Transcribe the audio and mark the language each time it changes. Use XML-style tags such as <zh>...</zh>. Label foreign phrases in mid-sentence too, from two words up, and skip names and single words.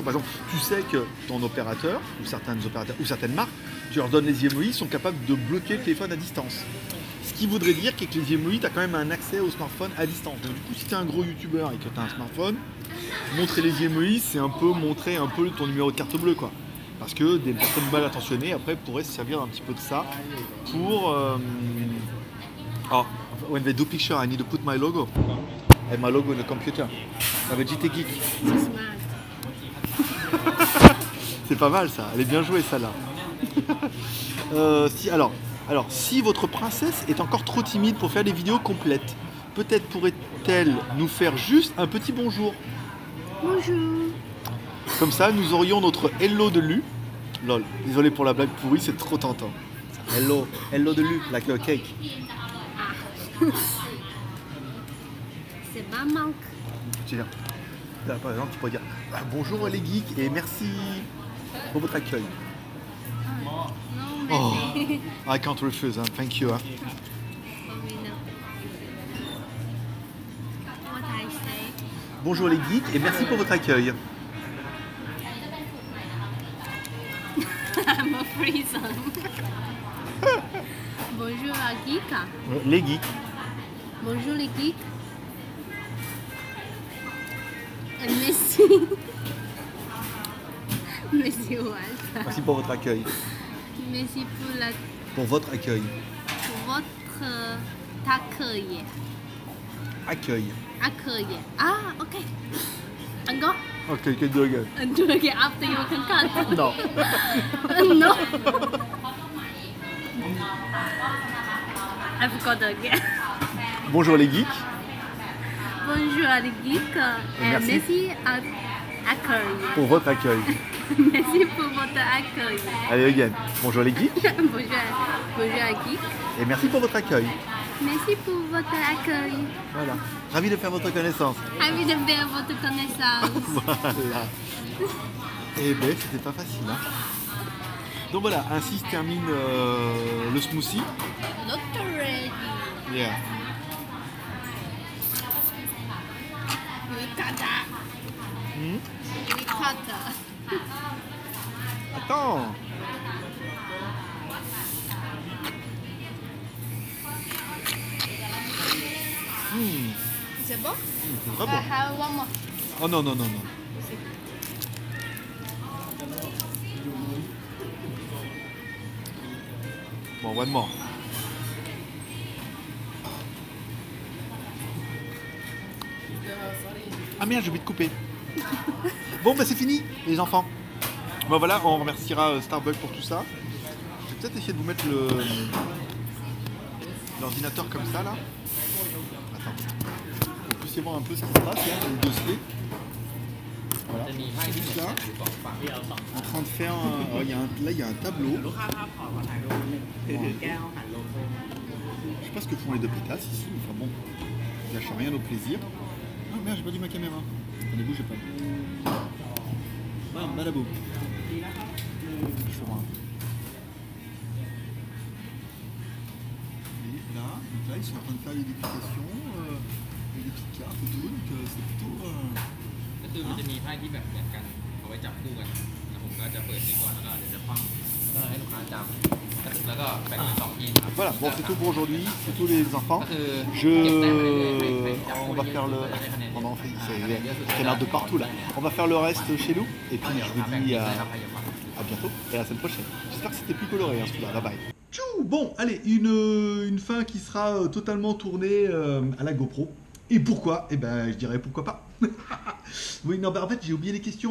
<fr>Par exemple, tu sais que ton opérateur, ou certains opérateurs, ou certaines marques, tu leur donnes les emojis, sont capables de bloquer le téléphone à distance. Ce qui voudrait dire qu'avec les emojis, tu as quand même un accès au smartphone à distance. Donc du coup, si tu es un gros youtubeur et que tu as un smartphone, montrer les emojis, c'est un peu montrer un peu ton numéro de carte bleue, quoi. Parce que des personnes mal intentionnées, après, pourraient se servir un petit peu de ça pour...</fr> <en>Oh, when they do picture, I need to put my logo. And my logo in the computer.</en> <fr>Avec JT Geek. C'est pas mal ça, elle est bien jouée ça là. Si votre princesse est encore trop timide pour faire des vidéos complètes, peut-être pourrait-elle nous faire juste un petit bonjour. Bonjour. Comme ça, nous aurions notre hello de Lu. Lol, désolé pour la blague pourrie, c'est trop tentant.</fr> <en>Hello, hello de Lu, like a cake.</en> <fr>C'est ma manque. Tiens, là, par exemple, tu pourrais dire bonjour les geeks et merci pour votre accueil. Non, mais...</fr> <en>Oh, I can't refuse, hein. Thank you. Hein. What I say?</en> <fr>Bonjour les geeks et merci pour votre accueil.</fr> <en>I'm a prison.</en> <fr>Bonjour à geek. Les geeks. Bonjour les geeks. Merci. Merci Walter. Merci pour votre accueil. Merci pour votre accueil. Pour votre accueil. Accueil. Accueil. Ah, ok. Encore?</fr> <en>Ok, quel do again. Do again after you can cut.</en> <fr>Non.</fr> <en>No. I forgot again.</en> <fr>Bonjour les geeks. Bonjour les geeks. Merci à accueil. Pour votre accueil. Merci pour votre accueil. Allez again. Bonjour les geeks. Bonjour à geeks. Et merci pour votre accueil. Merci pour votre accueil. Voilà. Ravi de faire votre connaissance. Ravi de faire votre connaissance. Voilà. Eh ben, c'était pas facile. Hein. Donc voilà, ainsi se termine le smoothie.</fr> <en>Not ready. Yeah. Ricotta. Ricotta.</en> <fr>Attends. C'est bon? C'est très bon.</fr> <en>I have one more.</en> <fr>Oh non, non, non, non. Bon,</fr> <en>one more.</en> <fr>Ah merde, j'ai oublié de couper. Bon, bah c'est fini, les enfants. Bon voilà, on remerciera Starbucks pour tout ça. Je vais peut-être essayer de vous mettre l'ordinateur comme ça, là. Attends. Vous puissiez voir un peu ce qui se passe, là, le dossier. Voilà.</fr> <th>จะมีไพ่ที่เหมือนกันอยู่สองฝั่ง</th> <fr>En train de faire un... là, il y a un tableau.</fr> <th>ลูกค้าครับขอถ่ายรูปนิดนึงถือแก้วหันโลโก้</th> <fr>Je sais pas ce que font les deux pétasses ici, mais enfin bon, je lâche rien au plaisir. Ah merde, j'ai perdu ma caméra. Attendez, bougez pas. Bam, badaboum.</fr> <th>ดีนะครับ</th> <fr>Je ferai un. Et là, donc là, ils sont en train de faire les dégustations, et des petites cartes et tout, donc c'est plutôt...</fr> <th>ก็คือมันจะมีไพ่ที่แบบเหมือนกันเอาไว้จับคู่กันแล้วผมก็จะเปิดนี้ก่อนแล้วก็เดี๋ยวจะคว่ำแล้วก็ให้ลูกค้าจับแล้วก็แบ่งเป็นสองทีมครับ</th> <fr>Voilà, bon, c'est tout pour aujourd'hui, c'est tous les enfants.</fr> <th>ก็คือเก็บแต้มไปเรื่อยๆใครจับ</th> <fr>On</fr> <th>คู่</th> <fr>va เย faire อะ le...</fr> <th>ๆจะได้คะแนนเย</th> <fr>On อะ en fait, c'est canard de partout là. On va faire le reste chez nous, et puis je vous dis à bientôt, et à la semaine prochaine. J'espère que c'était plus coloré, hein, celui-là, bye bye. Tchou, bon, allez, une fin qui sera totalement tournée à la GoPro. Et pourquoi? Eh ben, je dirais pourquoi pas. Oui, non, bah, en fait, j'ai oublié les questions.</fr>